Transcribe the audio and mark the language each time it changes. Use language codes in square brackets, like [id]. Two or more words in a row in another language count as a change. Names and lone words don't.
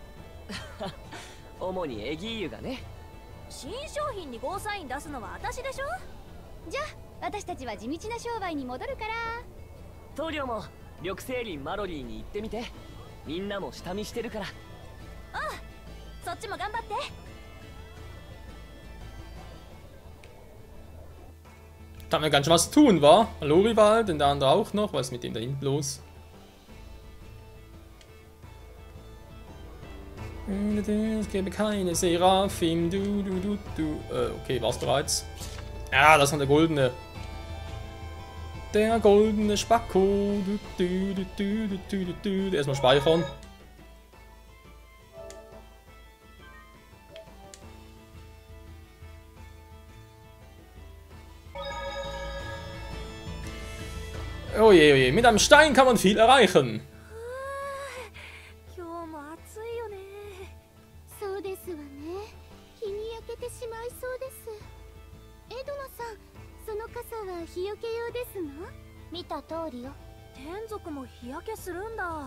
[ja] 主にエギーユがね。新商品にゴーサイン出すのは私でしょ。じゃあ私たちは地道な商売に戻るから。棟梁も緑星林マロリーに行ってみて。みんなも下見してるから。そっちも頑張って。 [de] Da haben wir ganz schön was zu tun, wa? Lorivald und der andere auch noch. Was ist mit dem da hinten los? Es gäbe keine Seraphim. Okay, war's bereits? Ja, das ist der goldene. Der goldene Spacko. Erstmal speichern. Oh je, oh je, mit einem Stein kann man viel erreichen. [ja] 今日も暑いよね。そうですわね。日に焼けてしまいそうです。エドナさん、その傘は日よけ用ですの？見た通りよ。天族も日焼けするんだ。